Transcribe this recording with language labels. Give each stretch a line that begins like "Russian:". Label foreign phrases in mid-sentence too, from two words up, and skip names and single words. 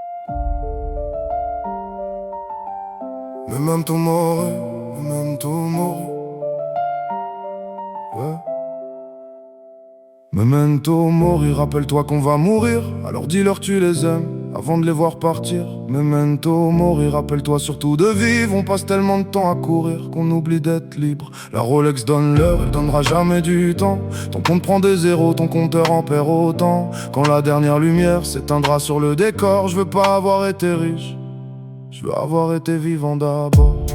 Latin: Memento mori, memento mori. Ouais. Memento mori,
French: rappelle-toi qu'on va mourir. Alors dis-leur tu les aimes avant de les voir partir.
Latin: Memento mori,
French: rappelle-toi surtout de vivre. On passe tellement de temps à courir qu'on oublie d'être libre. La Rolex donne l'heure, elle donnera jamais du temps. Ton compte prend des zéros, ton compteur en perd autant. Quand la dernière lumière s'éteindra sur le décor, je veux pas avoir été riche, je veux avoir été vivant d'abord.